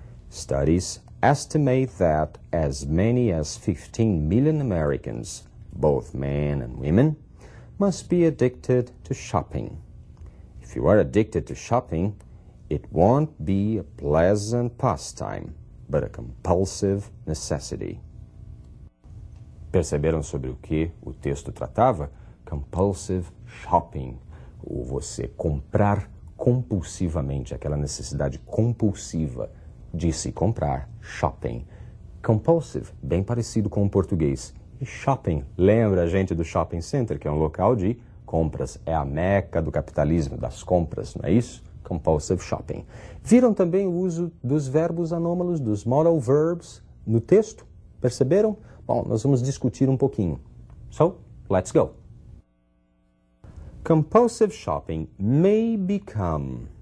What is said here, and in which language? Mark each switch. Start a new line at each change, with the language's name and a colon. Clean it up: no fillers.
English: Studies estimate that as many as 15 million Americans, both men and women, must be addicted to shopping. If you are addicted to shopping, it won't be a pleasant pastime, but a compulsive necessity.
Portuguese: Perceberam sobre o que o texto tratava?
English: Compulsive shopping,
Portuguese: ou você comprar compulsivamente, aquela necessidade compulsiva de se comprar, shopping. Compulsive, bem parecido com o português, E shopping, lembra a gente do shopping center, que é um local de compras, é a meca do capitalismo, das compras, não é isso?
English: Compulsive shopping.
Portuguese: Viram também o uso dos verbos anômalos, dos modal verbs, no texto? Perceberam? Bom, nós vamos discutir um pouquinho.
English: So, let's go. Compulsive shopping may become.